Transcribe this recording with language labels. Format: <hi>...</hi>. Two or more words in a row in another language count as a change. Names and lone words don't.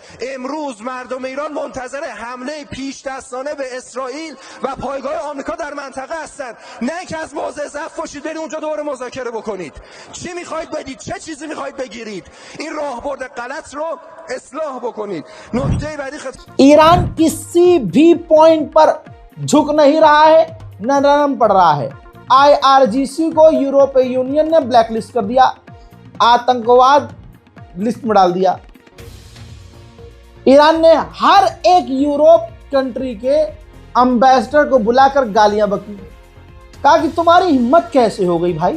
<fa>امروز مردم ایران منتظر حمله پیش دستانه به اسرائیل و پایگاه آمریکا در منطقه هستند، نه که از موضع ضعف باشید برید اونجا دوباره مذاکره بکنید. چی میخواید بدید؟ چه چیزی میخواید بگیرید؟ این راهبرد غلط رو اصلاح بکنید. نکته بعدی</fa> <hi>ईरान किसी भी पॉइंट पर झुक नहीं रहा है, न नरम पड़ रहा है। IRGC को यूरोपीय यूनियन ने ब्लैकलिस्ट कर दिया, आतंकवाद लिस्ट में डाल दिया। ईरान ने हर एक यूरोप कंट्री के एम्बेसडर को बुलाकर गालियां बकी, कहा कि तुम्हारी हिम्मत कैसे हो गई भाई।</hi>